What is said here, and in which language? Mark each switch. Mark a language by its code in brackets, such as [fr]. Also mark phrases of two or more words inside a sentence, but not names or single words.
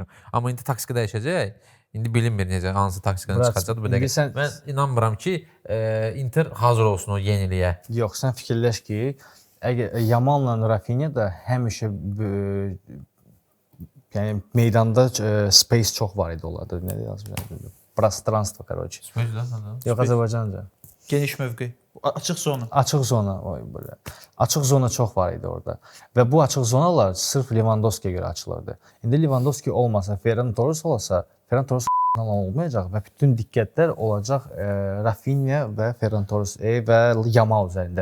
[az] Amma indi taktika dəyişəcək. İndi bilinmir necə, hansı taksikadan çıxacaq bu dəqiqə. Mən inanmıram ki, Inter hazır olsun o yeniliyə. Yox, sən fikirləş ki, əgər Yamal'la Rafinha da həmişə yəni meydanda space çox var idi onlarda. Nə yazmışlar? [ru] Пространство, короче. [az] Space lan. Yox, Azərbaycanca. Geniş mövqe. Açıq zona. Açıq zona, oy belə. Açıq zona çox var idi orada. Və bu açıq zonalar sırf Lewandowski'yə görə açılırdı. İndi Lewandowski olmasa, Ferran Torres olsa, Ferran Torres olmayacaq və bütün diqqətlər olacaq Rafinha və Ferran Torres və Yamal üzərində.